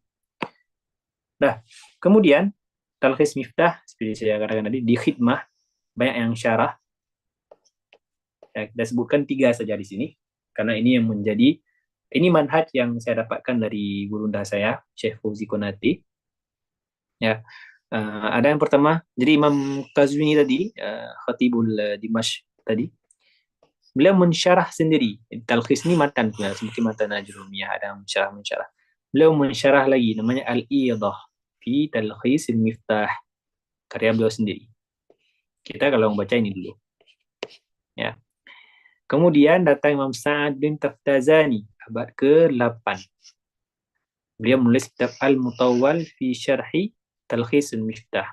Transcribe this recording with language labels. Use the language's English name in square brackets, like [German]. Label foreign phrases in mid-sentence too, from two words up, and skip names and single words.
[Indonesian] Nah, kemudian Talkhis Miftah seperti saya katakan tadi di khidmah banyak yang syarah. Ya, kita sebutkan 3 saja di sini karena ini yang menjadi ini manhaj yang saya dapatkan dari gurunda saya, Syekh Fauzi Konati. Ya, ada yang pertama, jadi Imam Qazwini tadi, Khatibul Dimashq tadi, beliau mensyarah sendiri. Talkhis ini matan, seperti matan Ajrumiyah, ada yang mensyarah. Beliau mensyarah lagi, namanya Al-Idah fi Talkhis Miftah, karya beliau sendiri. Kita kalau membaca ini dulu. Ya. Kemudian datang Imam Sa'ad bin Taftazani, abad ke-8. Beliau menulis kitab Al-Mutawwal fi Syarhi Talkhis Miftah.